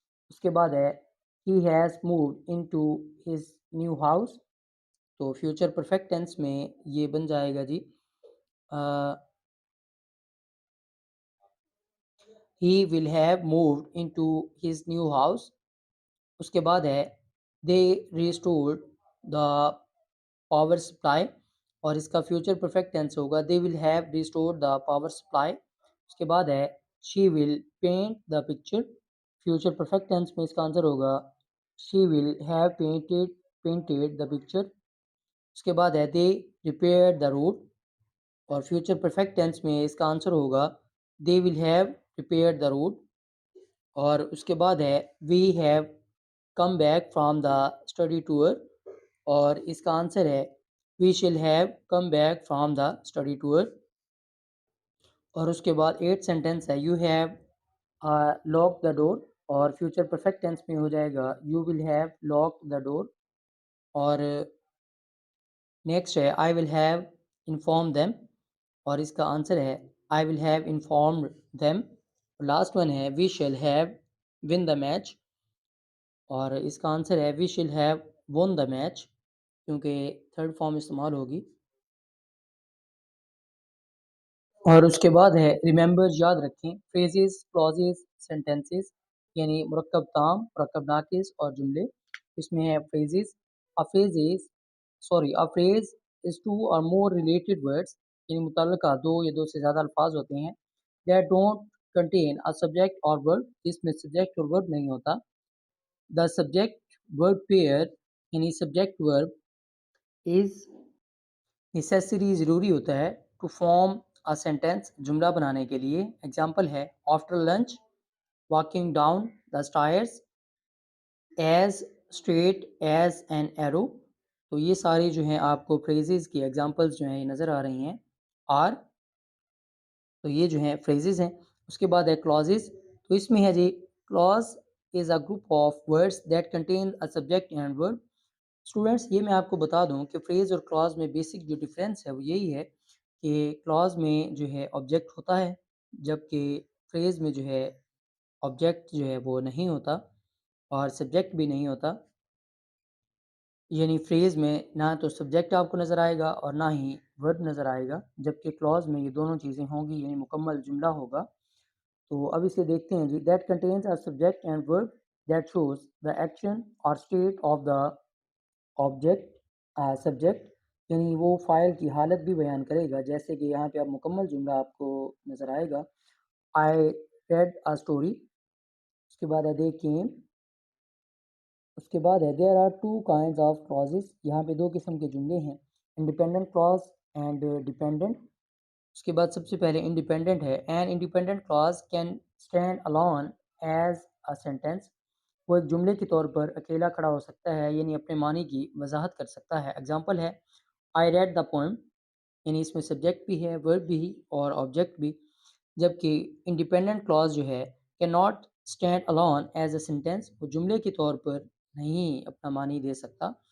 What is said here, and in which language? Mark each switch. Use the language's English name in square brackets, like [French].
[Urdu] اس کے بعد ہے [English] He has moved into his new house. [Urdu] تو فیوچر پرفیکٹ ٹینس میں یہ بن جائے گا جی [English] he will have moved into his new house. [Urdu] اس کے بعد ہے [English] they restored the power supply [Urdu] اور اس کا فیوچر پرفیکٹ ٹینس ہوگا [English] they will have restored the power supply. [Urdu] اس کے بعد ہے [English] she will paint the picture. [Urdu] Future perfect tennis میں اس کا آنسر ہوگا [English] she will have painted the picture. [Urdu] اس کے بعد ہے [English] they repaired the road [Urdu] اور فیوچر پرفیکٹ ٹینس میں اس کا آنسر ہوگا [English] they will have repaired the road. [Urdu] اور اس کے بعد ہے [English] we have come back from the study tour [Urdu] اور اس کا آنسر ہے [English] we shall have come back from the study tour. [Urdu] اور اس کے بعد 8 سینٹینس ہے [English] you have locked the door [Urdu] اور فیوچر پرفیکٹ ٹینس میں ہو جائے گا [English] you will have locked the door. [Urdu] اور نیکسٹ ہے [English] I will have informed them [Urdu] اور اس کا آنسر ہے [English] I will have informed them. Last one ہے we shall have win the match [Urdu] اور اس کا آنسر ہے [English] we shall have won the match [Urdu] کیونکہ تھرڈ فارم استعمال ہوگی. اور اس کے بعد ہے ریممبر یاد رکھیں فریزز کلازز سینٹینسز یعنی مرکب تام مرکب ناقص اور جملے. اس میں ہے phrases [English] a phrase is two or more related words [Urdu] یعنی متعلقہ دو یا دو سے زیادہ الفاظ ہوتے ہیں [English] that don't contain a subject or verb [Urdu] جس میں subject اور verb نہیں ہوتا. [English] the subject verb pair یعنی subject verb is necessary [Urdu] ضروری ہوتا ہے [English] to form a sentence [Urdu] جملہ بنانے کے لیے. [English] Example ہے after lunch walking down the stairs as straight as an arrow. [Urdu] تو یہ ساری جو ہیں آپ کو phrases کی ایگزامپلز جو ہیں یہ نظر آ رہی ہیں are. تو یہ جو ہیں phrases ہیں. اس کے بعد ہے clauses. تو اس میں ہے جی [English] clause is a group of words that contain a subject and verb. [Urdu] Students یہ میں آپ کو بتا دوں کہ فریز اور کلاز میں بیسک جو ڈیفرنس ہے وہ یہی ہے کہ کلاز میں جو ہے آبجیکٹ ہوتا ہے جبکہ فریز میں جو ہے آبجیکٹ جو ہے وہ نہیں ہوتا اور سبجیکٹ بھی نہیں ہوتا. یعنی فریز میں نہ تو سبجیکٹ آپ کو نظر آئے گا اور نہ ہی ورب نظر آئے گا جبکہ کلاز میں یہ دونوں چیزیں ہوں گی یعنی مکمل جملہ ہوگا. تو اب اسے دیکھتے ہیں جی [English] that contains a subject and verb that shows the action اور state of the object subject [Urdu] یعنی وہ فائل کی حالت بھی بیان کرے گا جیسے کہ یہاں پہ اب مکمل جملہ آپ کو نظر آئے گا [English] I read a story. [Urdu] اس کے بعد ہے [English] they came. [Urdu] اس کے بعد ہے [English] there are two kinds of clauses. [Urdu] یہاں پہ دو قسم کے جملے ہیں [English] independent clause and dependent. [Urdu] اس کے بعد سب سے پہلے [English] independent ہے an independent clause can stand alone as a sentence. [Urdu] وہ ایک جملے کے طور پر اکیلا کھڑا ہو سکتا ہے یعنی اپنے معنی کی وضاحت کر سکتا ہے. ایگزامپل ہے [English] I read the poem [Urdu] یعنی اس میں سبجیکٹ بھی ہے ورب بھی اور آبجیکٹ بھی. جبکہ انڈیپینڈنٹ کلاز جو ہے [English] can not stand alone as a sentence [Urdu] وہ جملے کے طور پر نہیں اپنا معنی دے سکتا.